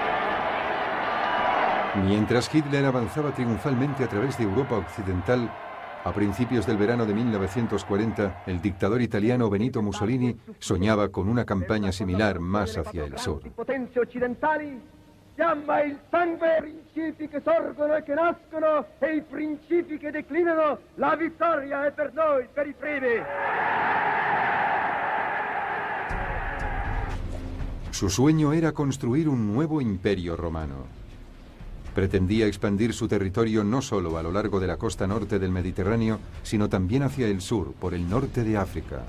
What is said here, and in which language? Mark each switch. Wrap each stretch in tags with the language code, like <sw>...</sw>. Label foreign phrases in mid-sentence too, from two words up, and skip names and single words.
<es>Mientras Hitler avanzaba triunfalmente a través de Europa occidental, A principios del verano de 1940, el dictador italiano Benito Mussolini soñaba con una campaña similar más hacia el sur.</es> <it>Chiama il sangue, i principi che sorgono e che nascono e i principi che declinano. La vittoria è per noi, per i primi.</it> <es>Su sueño era construir un nuevo imperio romano. Pretendía expandir su territorio no solo a lo largo de la costa norte del Mediterráneo, sino también hacia el sur, por el norte de África.</es>